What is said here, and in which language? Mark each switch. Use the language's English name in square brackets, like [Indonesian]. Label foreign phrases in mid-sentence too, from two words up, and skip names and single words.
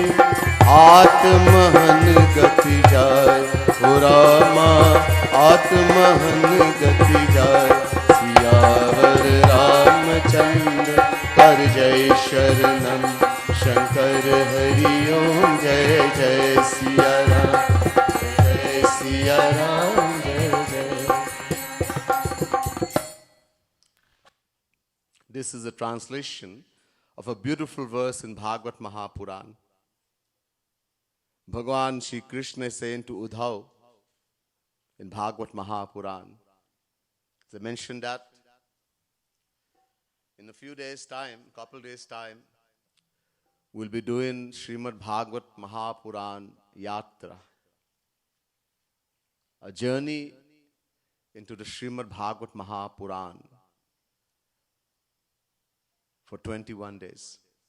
[Hindi] आत्महन गति जाय हो रामा आत्महन गति जाय सियावर रामचंद्र कर जय शरणम शंकर हरि ओम जय जय सिया राम जय सिया राम जय जय. [English] This is a translation of a beautiful verse in Bhagavad Mahapuran. Bhagwan Shri Krishna is saying to Uddhav in Bhagavad Mahapuran. They mentioned that in a few days' time, couple days' time, we'll be doing Srimad Bhagavad Mahapuran Yatra, a journey into the Srimad Bhagavad Mahapuran for 21 days.